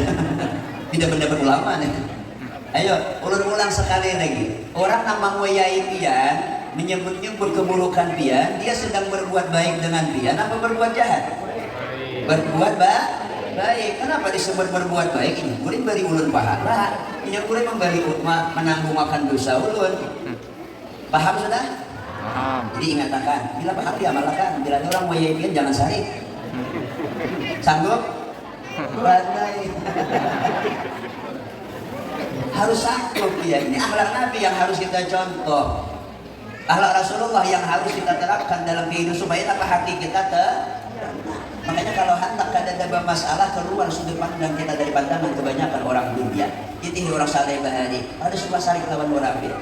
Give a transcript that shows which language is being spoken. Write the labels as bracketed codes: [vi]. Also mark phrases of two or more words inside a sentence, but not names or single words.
[bjn] Beda pendapat ulama nih. Ayo, ulang sekali lagi. Orang yang mengoyai pian, menyebut-nyebut keburukan pian, dia sedang berbuat baik dengan pian apa berbuat jahat? Berbuat baik. Kenapa disebut berbuat baik? Ini boleh beri ulun pahala. Ini boleh memberi menanggung makan dosa ulun. Paham sudah? Paham. Jadi ingatkan, bila paham diamalkan. Bila ada orang mengoyai pian jangan sarik. Sanggup? Bandai. Harus sanggup ya. [id] Ini akhlak Nabi yang harus kita contoh. Akhlak Rasulullah yang harus kita terapkan dalam kehidupan supaya apa hati kita makanya kalau hendak ada masalah keluar sudut pandang kita dari pandangan kebanyakan orang dunia. [bjn] Jadi orang saleh bahari ada suka sarik lawan orang dia.